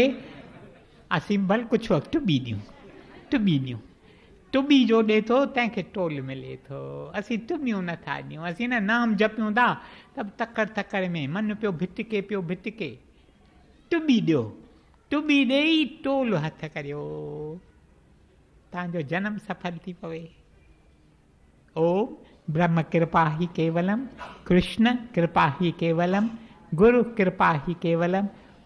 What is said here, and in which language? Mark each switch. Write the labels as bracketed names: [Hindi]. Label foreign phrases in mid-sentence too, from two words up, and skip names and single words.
[Sindhi] असीं भले कुझु वक़्तु टुॿी ॾियूं, टुॿी जो ॾिए थो तंहिंखे टोल मिले थो। असीं टुॿियूं नथा ॾियूं, असीं न नाम जपियूं था त तकड़ में मन पियो भिटके, टुॿी ॾियो, टुॿी ॾेई टोल हथ करियो, तव्हांजो जनम सफल थी पवे। [Sanskrit] ओम ब्रह्म कृपा ही केवलम, कृष्ण कृपा ही केवलम, गुरु कृपा ही केवलम।